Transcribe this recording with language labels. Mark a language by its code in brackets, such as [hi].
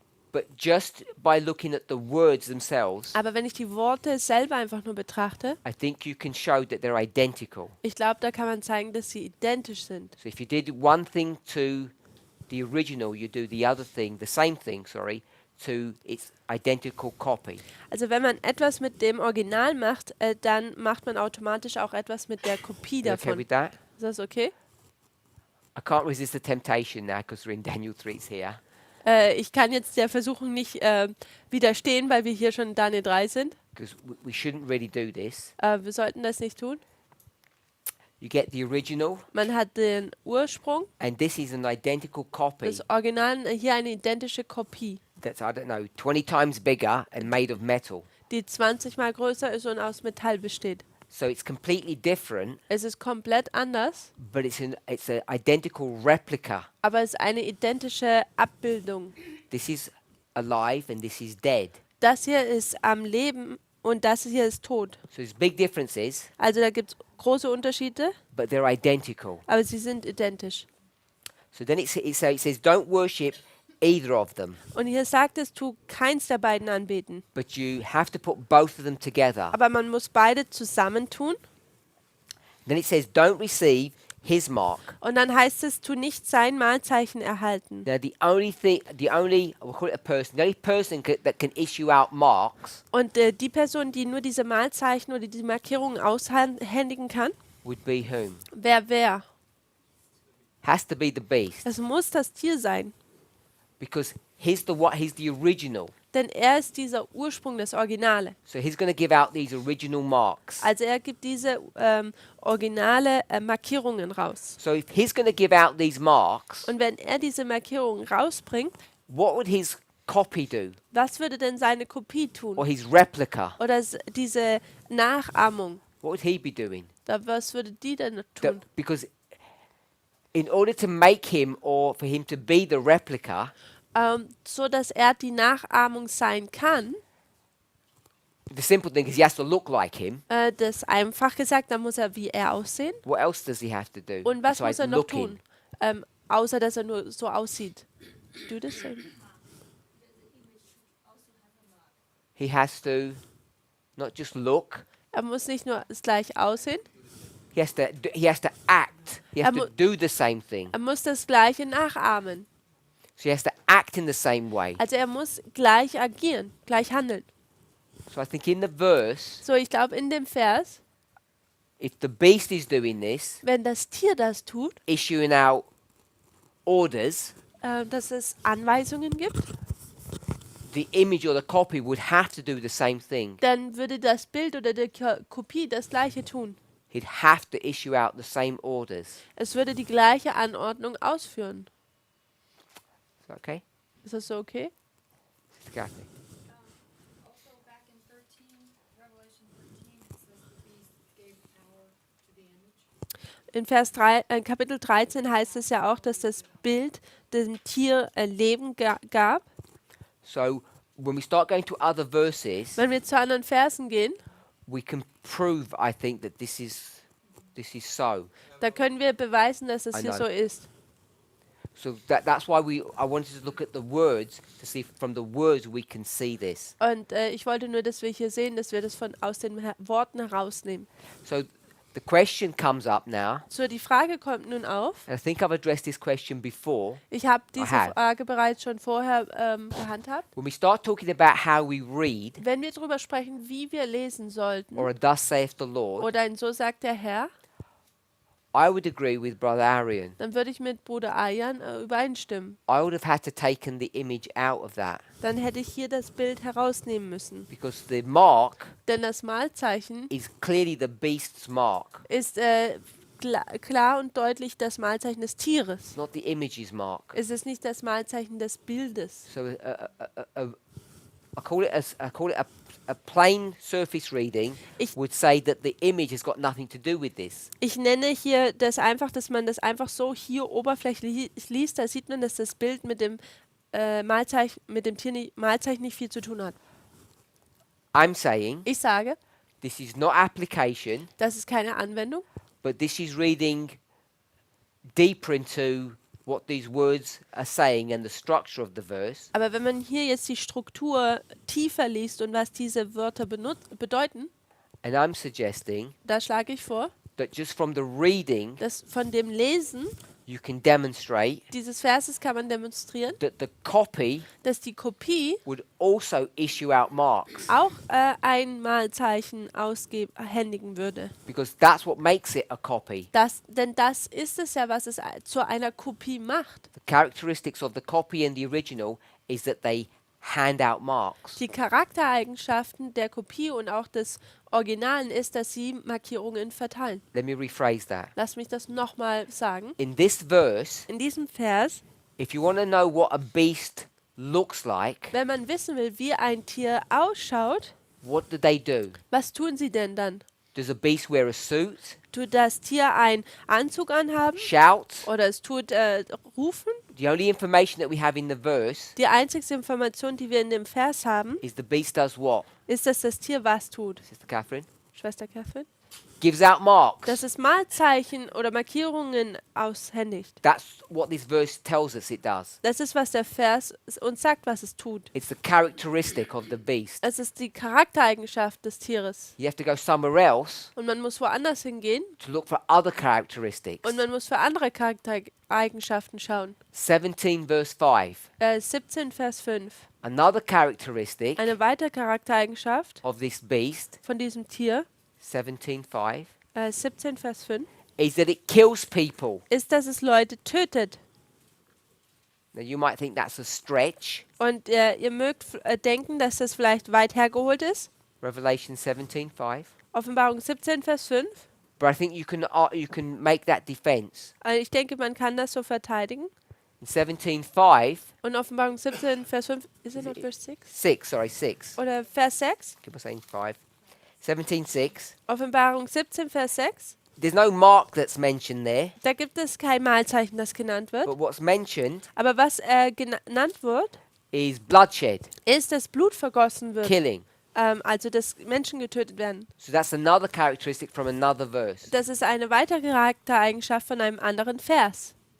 [en] But just by looking at the words themselves, [de] Aber wenn ich die Worte selber einfach nur betrachte, [en] I think you can show that they're identical. [de] ich glaube, da kann man zeigen, dass sie identisch sind. [en] So if you did one thing to the original, you do the other thing, the same thing, sorry, to its identical copy. [de] Also wenn man etwas mit dem Original macht, dann macht man automatisch auch etwas mit der Kopie [en] You okay [de] davon. [en] with that? [de] Ist das okay? [en] I can't resist the temptation now because we're in Daniel 3's here. [de] Ich kann jetzt der Versuchung nicht widerstehen, weil wir hier schon in Daniel 3 sind. [en] Because we shouldn't really do this. [de] Wir sollten das nicht tun. [en] You get the original, [de] Man hat den Ursprung, [en] and this is an identical copy [de] das Original, hier eine identische Kopie, [en] that's, I don't know, 20 times bigger and made of metal. [de] die 20 mal größer ist und aus Metall besteht. [en] So it's completely different, [de] Es ist komplett anders, [en] but it's an identical replica. [de] aber es ist eine identische Abbildung. [en] This is alive and this is dead. [de] Das hier ist am Leben und das hier ist tot. [en] So there's big differences, [de] Also da gibt es große Unterschiede, [en] but they're identical. [de] aber sie sind identisch. [en] So then it says, don't worship either of them, [de] Und hier sagt es, tu keins der beiden anbeten. [en] but you have to put both of them together. [de] Aber man muss beide zusammentun. [en] Then it says, don't receive his mark. [de] Und dann heißt es, tu nicht sein Mahlzeichen erhalten. [en] Now we'll call it a person, the only person that can issue out marks [de] Und die Person, die nur diese Mahlzeichen oder diese Markierungen aushändigen kann, [en] would be whom? [de] wer? [en] has to be the beast [de] Es muss das Tier sein, [en] because he's the original. [de] denn er ist dieser Ursprung, das Originale. [en] So he's going to give out these original marks. [de] Also er gibt diese originale Markierungen raus. [en] So if he's going to give out these marks, [de] Und wenn er diese Markierungen rausbringt, [en] what would his copy do? [de] was würde denn seine Kopie [en] Or [de] tun? [en] his replica? [de] Oder diese Nachahmung? [en] What would he be doing? [de] Was würde die denn tun? [en] Because in order to make him or for him to be the replica, [de] So dass er die Nachahmung sein kann. [en] the simple thing is he has to look like him. [de] Das einfach gesagt, dann muss er wie er aussehen. [en] What else does he have to do? [de] Und was [en] besides [de] muss er noch [en] looking? [de] tun? Außer dass er nur so aussieht. [en] Do the same. He has to not just look, [de] Er muss nicht nur gleich aussehen, [en] he has to act. He has [de] Er [en] to [de] mu- [en] do the same thing. [de] er muss das Gleiche nachahmen. [en] So he has to act in the same way. [de] Also er muss gleich agieren, gleich handeln. [en] So I think in the verse, [de] So, ich glaube in dem Vers, [en] if the beast is doing this, [de] wenn das Tier das tut, [en] issuing out orders, [de] dass es Anweisungen gibt, [en] the image or the copy would have to do the same thing. [de] dann würde das Bild oder die Kopie das Gleiche tun. [en] He'd have to issue out the same orders. [de] Es würde die gleiche Anordnung ausführen. [en] Is that okay? [de] Ist das so okay? [en] Sister Kathy? Also back in 13, Revelation 13, it says the beast gave power to the image. [de] In Kapitel 13 heißt es ja auch, dass das Bild dem Tier Leben gab. [en] So when we start going to other verses, [de] Wenn wir zu anderen Versen gehen, [en] we can prove, I think, that this is so. [de] da können wir beweisen, dass es [en] I [de] hier [en] know. [de] so ist. [en] So that's why I wanted to look at the words to see if from the words we can see this. [de] Und ich wollte nur, dass wir hier sehen, dass wir das aus den Worten herausnehmen. [en] So the question comes up now, [de] So, die Frage kommt nun auf. [en] and I think I've addressed this question before. [de] Ich habe diese [en] have. [de] Frage bereits schon vorher gehandhabt. [en] When we start talking about how we read, [de] Wenn wir darüber sprechen, wie wir lesen sollten, [en] or a thus saith the Lord, [de] oder ein So sagt der Herr, [en] I would agree with Brother Arian. [de] dann würde ich mit Bruder Ayan übereinstimmen. [en] I would have had to taken the image out of that [de] Dann hätte ich hier das Bild herausnehmen müssen. [en] because the mark [de] Denn das Malzeichen [en] is clearly the beast's mark. [de] ist klar und deutlich das Malzeichen des Tieres. [en] It's not the image's mark. [de] Es ist nicht das Malzeichen des Bildes. [en] So I call it a plain surface reading [de] Ich- [en] would say that the image has got nothing to do with this. [de] Ich nenne hier das einfach, dass man das einfach so hier oberflächlich liest. Da sieht man, dass das Bild mit dem Malzeichen, mit dem Malzeichen nicht viel zu tun hat. [en] I'm saying [de] Ich sage, [en] this is not application, [de] das ist keine Anwendung, [en] but this is reading deeper into what these words are saying and the structure of the verse. [de] aber wenn man hier jetzt die Struktur tiefer liest und was diese Wörter bedeuten, [en] And I'm suggesting [de] da schlage ich vor, [en] that just from the reading, [de] dass von dem Lesen [en] you can demonstrate [de] dieses Verses kann man demonstrieren, [en] that the copy [de] dass die Kopie [en] would also issue out marks, [de] auch ein Malzeichen händigen würde. [en] because that's what makes it a copy. [de] Denn das ist es ja, was es zu einer Kopie macht. [en] The characteristics of the copy and the original is that they hand out marks. [de] Die Charaktereigenschaften der Kopie und auch des Originalen ist, dass sie Markierungen verteilen. [en] Let me rephrase that. [de] Lass mich das nochmal sagen. [en] In this verse, [de] In diesem Vers, [en] if you want to know what a beast looks like, [de] wenn man wissen will, wie ein Tier ausschaut, [en] what do they do? [de] was tun sie denn dann? [en] Does a beast wear a suit, [de] Tut das Tier einen Anzug anhaben [en] shout? [de] oder es tut rufen? [en] The only information that we have in the verse [de] Die einzige Information, die wir in dem Vers haben, [en] is the beast does what? [de] ist, dass das Tier was tut. [en] Sister Catherine? [de] Schwester Catherine? [en] Gives out marks. [de] Dass es Malzeichen oder Markierungen aushändigt. [en] That's what this verse tells us it does. [de] Das ist, was der Vers uns sagt, was es tut. [en] It's the characteristic of the beast. [de] Es ist die Charaktereigenschaft des Tieres. [en] You have to go somewhere else [de] Und man muss woanders hingehen [en] to look for other characteristics. [de] und man muss für andere Charaktereigenschaften schauen. [en] 17 verse 5. [de] 17 Vers 5. [en] Another characteristic [de] Eine weitere Charaktereigenschaft [en] of this beast, [de] von diesem Tier, [en] 17:5, [de] 17 Vers 5, [en] is that it kills people. [de] ist, dass es Leute tötet. [en] Now you might think that's a stretch. [de] Und ihr mögt denken, dass das vielleicht weit hergeholt ist. [en] Revelation 17:5. [de] Offenbarung 17, Vers 5. [en] But I think you can make that defense. [de] Ich denke, man kann das so verteidigen. [en] In 17:5, [de] Und Offenbarung 17, Vers 5, [en] is it not [de] Vers 6? [en] 6. [de] Oder Vers 6? [en] Keep on saying 5. 17:6. [de] Offenbarung 17, Vers 6. [en] There's no mark that's mentioned there, [de] Da gibt es kein Malzeichen, das genannt wird. [en] but what's mentioned [de] Aber was genannt wird, [en] is bloodshed, [de] ist, dass Blut vergossen wird. [en] killing. [de] Also, dass Menschen getötet werden. [en] So that's another characteristic from another verse. [de] Das ist eine weitere Charaktereigenschaft von einem anderen Vers.